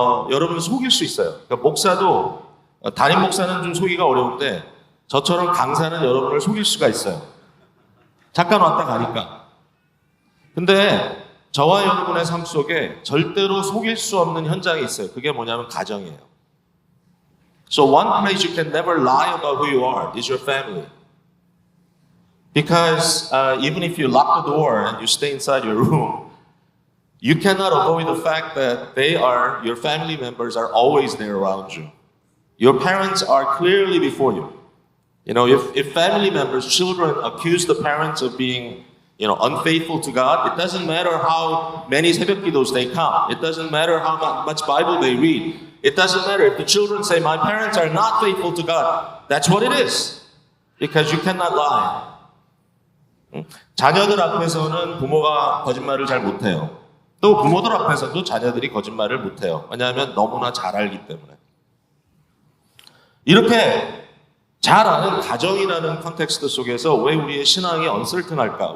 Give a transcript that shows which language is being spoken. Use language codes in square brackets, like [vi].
[ko] 여러분 속일 수 있어요. 그러니까 목사도 담임 목사는 좀 속이기가 어려운데 저처럼 강사는 여러분을 속일 수가 있어요. 잠깐 왔다 가니까. 근데 저와 여러분의 삶 속에 절대로 속일 수 없는 현장이 있어요. 그게 뭐냐면 가정이에요. [en] So one place you can never lie about who you are is your family. Because even if you lock the door and you stay inside your room, you cannot avoid the fact that your family members are always there around you. Your parents are clearly before you. You know, if family members, children accuse the parents of being, unfaithful to God, it doesn't matter how many [ko] 새벽 기도s [en] they come. It doesn't matter how much Bible they read. It doesn't matter if the children say, my parents are not faithful to God. That's what it is. Because you cannot lie. [ko] 자녀들 앞에서는 부모가 거짓말을 잘 못해요. 또 부모들 앞에서도 자녀들이 거짓말을 못해요. 왜냐하면 너무나 잘 알기 때문에. 이렇게 잘 아는 가정이라는 컨텍스트 속에서 왜 우리의 신앙이 uncertain할까?